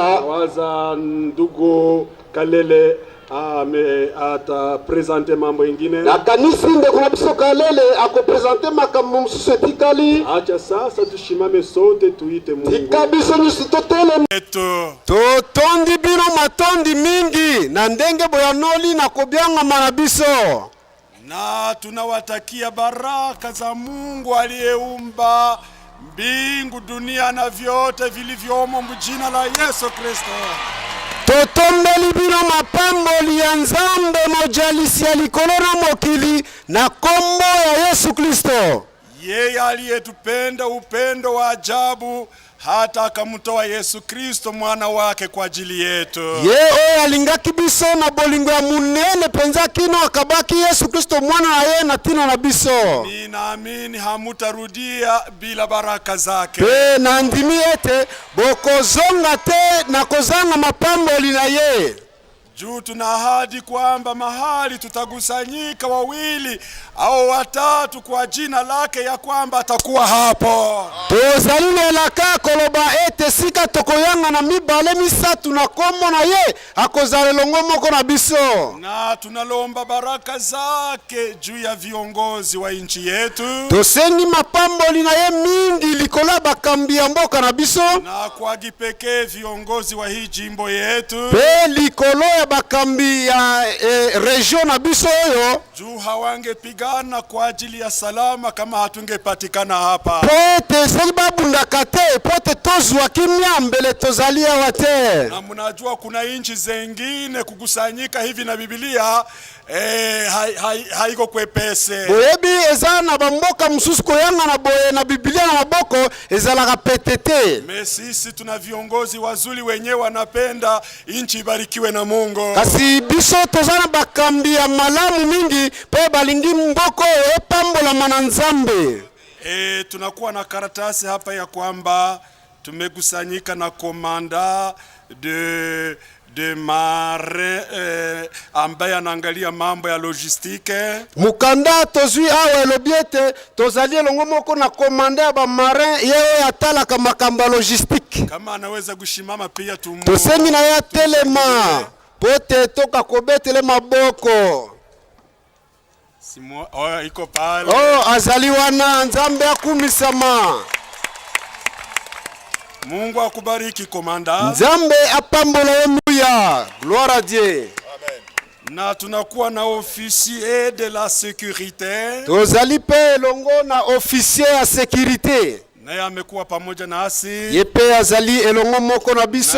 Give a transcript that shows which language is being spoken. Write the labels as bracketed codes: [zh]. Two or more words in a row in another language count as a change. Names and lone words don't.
[sw] Waza ndugu Kalele ata presente mambo ingine. [ln] Na kanisi nde kuna biso Kalele ako presente makambo msusu etikali. [sw] Acha sasa tushimame sote tuite Mungu. [ln] Tikabiso nyusi totele. Totondi bino matondi mingi na ndenge boyanoli na kobyanga manabiso. [sw] na tunawatakia baraka za Mungu aliyeumba mbingu, dunia na vyote vilivyomo mjina la Yesu Kristo. [ln] Totombeli bino mapambo ya Nzambe mojalisi ya likolo na mokili na kombo ya Yesu Kristo. [sw] Yeye aliyetupenda upendo wa ajabu hata akamtoa Yesu Kristo mwana wake kwa ajili yetu. [ln] Ye alingaki biso na bolingo ya munene penza kino akabaki Yesu Kristo mwana na yeye na tina na biso. [sw] Ninaamini hamutarudia bila baraka zake. [ln] Pe na ndimi ete bokozonga te na kozanga mapambo lina ye. [sw] Juu tuna ahadi kwamba mahali tutagusanyika wawili au watatu kwa jina lake ya kwamba atakuwa hapo. [ln] Tozalile laka koloba ete sika tokoyanga na mibale misatu na kombo na ye akozale longo moko na biso. [sw] Na tunalomba baraka zake juu ya viongozi wa nchi yetu. [ln] Tosengi mapambo lina ye mingi likola bakambi ya mboka na biso. [sw] Na kwa kipekee viongozi wa hii jimbo yetu. [ln] Pe likolo ya bakambi ya region na biso yo. [sw] Juu hawangepigana kwa ajili ya salama kama hatungepatikana hapa. [ln] Pote sebabunda kate pote tozwa kimya mbele tozalia wate. [sw] Na mnajua kuna nchi zengine kukusanyika hivi na Biblia haiko kwepese. [ln] Boyebi ezana bamboka msusu koyanga na boye na Biblia na maboko ezalaka petete. [sw] Sisi tuna viongozi wazuri wenyewe wanapenda nchi ibarikiwe na Mungu. [ln] Kasi biso tozana bakambi ya malamu mingi pe balingi mboko epambola mananzambe. [sw] Tunakuwa na karatasi hapa ya kwamba tumekusanyika na [fr] komanda de mare [sw] ambaye anaangalia mambo ya logistike. [ln] Mukanda tozui awe lobiete tozalie longo moko na komanda ya ba marin yeye atalaka makamba logistique. [sw] Kama anaweza kushimama pia tumu. [ln] Tosengi na ya telema pote toka kobetele maboko. [sw] Iko pale. [ln] Azaliwana Nzambe akumisama. [sw] Mungu akubariki komanda. [ln] Nzambe apambola emuya. [fr] Gloire à Dieu. [ln] Amen. [sw] Na tunakuwa na [fr] officier de la sécurité. [ln] Tozali pe longo na officier ya sécurité. [sw] Naye amekuwa pamoja nasi. [ln] Yepe azali elongo moko na biso.